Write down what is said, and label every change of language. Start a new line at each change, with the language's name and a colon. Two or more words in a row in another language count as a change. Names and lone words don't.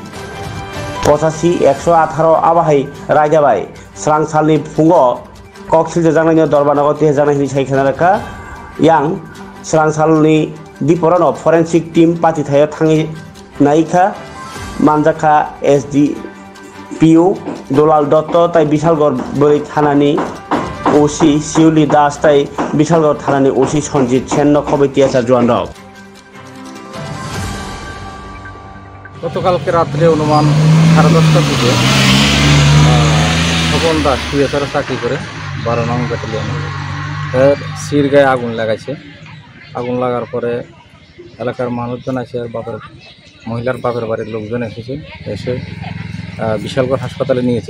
Kok Borok: 85-118 आबाहाय रायजाबाय स्रांसालनि फुङाव ककसिलजा जानायनि दरबारनगर ते जानायनि सायखानारखा यां स्रांसालनि दिपरनो
English: forensic team
Kok Borok: पातिथायाव थाङै नायखा मानजाखा एसडीपीओ दुलाल दत्त ताई बिशालगढ़ बोरै थानानि ओसी शिवली दास ताई बिशालगढ़ थानानि ओसी सञ्जित सेन खबै टीएसआर जवान रक
Bangla: গতকালকে রাত্রে অনুমান 10:30টার দিকে স্বপন দাস টিএসআর চাকরি করে 12 নং ব্যাটালিয়নে সির গায়ে আগুন লাগাইছে আগুন লাগার পরে এলাকার মানুষজন আছে, আর মহিলার বাপের বাড়ির লোকজন এসেছে, এসে বিশালগড় হাসপাতালে নিয়েছে।